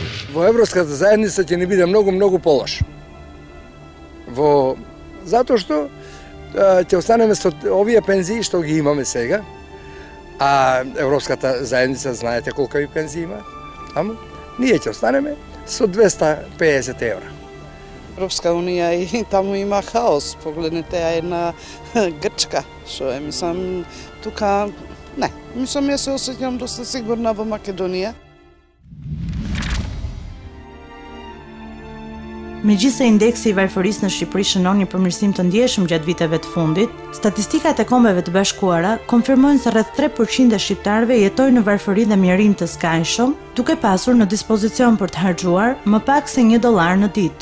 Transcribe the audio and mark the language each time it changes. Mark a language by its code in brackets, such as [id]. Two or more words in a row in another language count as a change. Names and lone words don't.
[mk] Во Европската заедница ќе ни биде многу полош. Затоа што ќе останеме со овие пензии што ги имаме сега, а Европската заедница знаете колку пензии има, ама ние ќе останеме со 250 евра. Европска Унија и таму има хаос. Погледнете ја една Грчка, што е, мислам, тука не, мислам ја се осеќам доста сигурна во Македонија. [sq] Megjithse indeksi i varfërisë në Shqipëri shënon një përmirësim të ndjeshëm gjatë viteve të fundit, statistikat e Kombeve të Bashkuara konfirmojnë se rreth 3% e shqiptarëve jetojnë në varfëri dhe mjerim të skajshëm, duke pasur në dispozicion për të harxuar më pak se $1 në ditë.